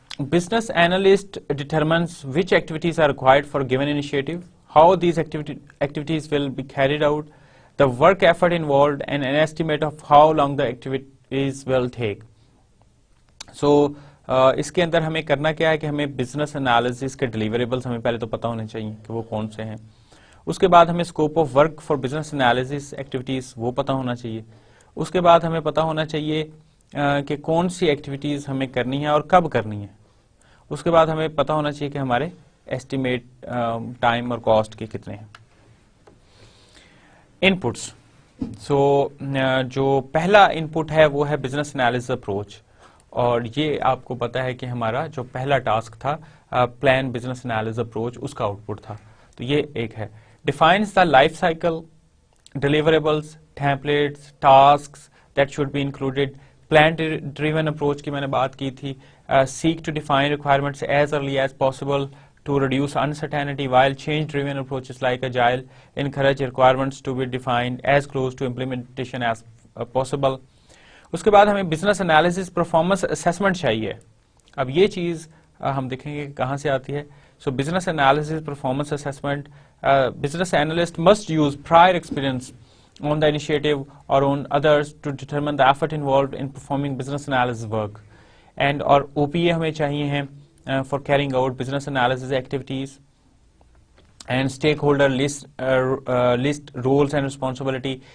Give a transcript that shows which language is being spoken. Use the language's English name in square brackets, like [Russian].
[English] Business analyst determines which activities are required for a given initiative, how these activities will be carried out, the work effort involved, and an estimate of how long the activities will take. [Urdu] So, اس کے اندر ہمیں کرنا کیا ہے کہ ہمیں business analysis کے deliverables ہمیں پہلے تو پتہ ہونے چاہیے کہ وہ کون سے ہیں. اس کے بعد ہمیں [English] scope of work for business analysis activities [Urdu] وہ پتہ ہونا چاہیے. اس کے بعد ہمیں پتہ ہونا چاہیے کہ کون سی ایکٹیویٹیز ہمیں کرنی ہے اور کب کرنی ہے. اس کے بعد ہمیں پتہ ہونا چاہیے کہ ہمارے ایسٹیمیٹ ٹائم اور کاسٹ کے کتنے ہیں. ان پٹس. سو جو پہلا ان پٹ ہے وہ ہے بزنس انالیسس اپروچ, اور یہ آپ کو پتا ہے کہ ہمارا جو پہلا ٹاسک تھا پلان بزنس انالیسس اپروچ, اس کا آؤٹ پٹ تھا. تو یہ ایک ہے. [English] Defines the life cycle, deliverables, templates, tasks that should be included. [Urdu] Plan driven approach کی میں نے بات کی تھی. [English] Seek to define requirements as early as possible to reduce uncertainty, while change-driven approaches like Agile encourage requirements to be defined as close to implementation as possible. [Urdu] اس کے بعد ہمیں business analysis performance assessment چاہیے. اب یہ چیز ہم دیکھیں گے کہاں سے آتی ہے. [English] So business analysis performance assessment, business analyst must use prior experience on the initiative or on others to determine the effort involved in performing business analysis work. And [Urdu] اور OPA ہمیں چاہیے ہیں [English] for carrying out business analysis activities, and stakeholder list roles and responsibility.